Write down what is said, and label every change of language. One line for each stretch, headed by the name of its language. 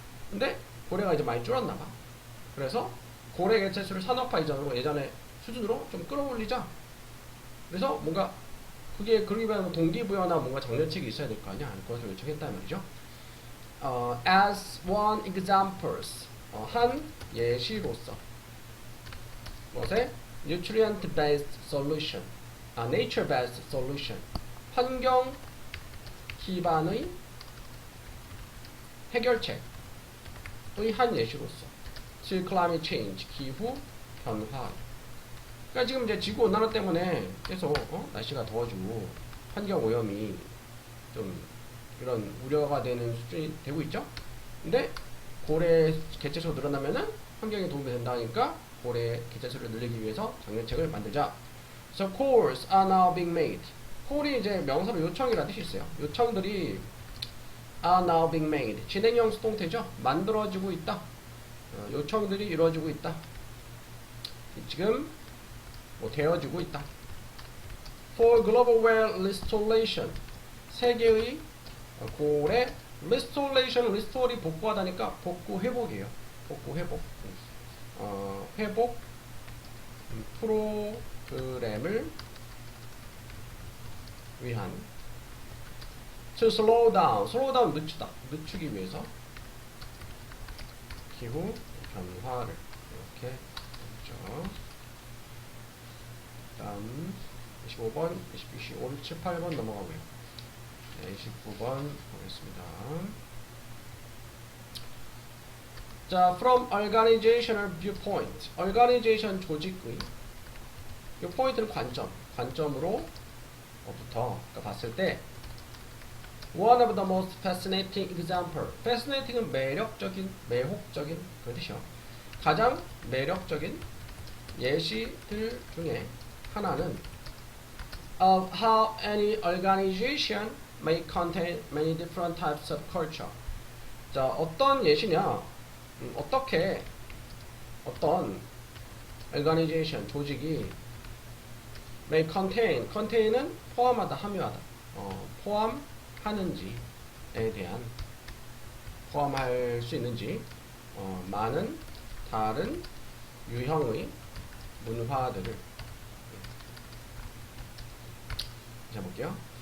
Korean: 근데 고래가 이제 많이 줄었나 봐. 그래서 고래 개체수를 산업화 이전으로 예전에 수준으로 좀 끌어올리자. 그래서 뭔가 그게 그러기 위한 동기부여나 뭔가 장려책이 있어야 될 거 아니야. 그것을 요청했단 말이죠.
English: As one examples,
Korean: 한 예시로서 무엇에?
English: nutrient based solution, nature based solution,
Korean: 환경 기반의 해결책의 한 예시로서
English: to climate change, 기후 변화.
Korean: 그러니까 지금 이제 지구 온난화 때문에 계속 날씨가 더워지고 환경 오염이 좀 이런 우려가 되는 수준이 되고 있죠. 근데 고래 개체수가 늘어나면은 환경에 도움이 된다니까 고래 개체수를 늘리기 위해서 장려책을 만들자.
English: So calls are now being made.
Korean: call이 이제 명사로 요청이라는 뜻이 있어요.
English: 요청들이 are now being made.
Korean: 진행형 수동태죠. 만들어지고 있다. 요청들이 이루어지고 있다. 지금 되어지고 있다.
English: For global whale restoration.
Korean: 세계의 고래 restoration, restore이 복구하다니까 복구 회복이에요. 복구 회복. 회복 프로그램을 위한
English: to slow down
Korean: 늦추기 위해서 기후 변화를 이렇게 했죠. 다음 25번, 28번 넘어가고요. 네, 29번 보겠습니다.
English: 자, from organizational viewpoint.
Korean: organization 조직의 이 포인트는 관점으로 부터 봤을 때
English: one of the most fascinating example.
Korean: fascinating은 매력적인, 매혹적인 그런 뜻이요. 가장 매력적인 예시들 중에 하나는
English: of how any organization may contain many different types of culture.
Korean: 자, 어떤 예시냐? 어떻게 어떤 organization 조직이
English: may contain
Korean: 은 포함하다, 함유하다, 포함하는지에 대한 포함할 수 있는지 많은 다른 유형의 문화들을 자 볼게요.